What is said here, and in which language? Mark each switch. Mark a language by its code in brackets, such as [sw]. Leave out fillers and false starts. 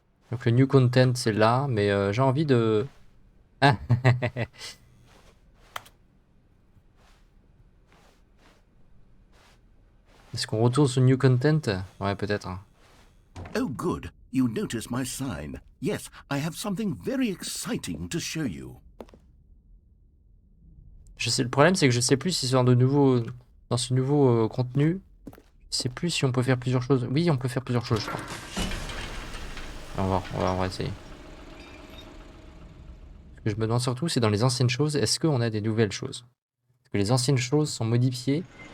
[fr] Donc le new content c'est là, mais j'ai envie de... Ah. Est-ce qu'on retourne sur new content? Ouais, peut-être. [en] Oh, good. You notice my sign. Yes, I have something very exciting to show you. [fr] Je sais, le problème c'est que je sais plus si dans ce nouveau contenu, je sais plus si on peut faire plusieurs choses. Oui, on peut faire plusieurs choses, je crois. On va essayer. Ce que je me demande surtout, c'est dans les anciennes choses, est-ce qu'on a des nouvelles choses? Est-ce que les anciennes choses sont modifiées?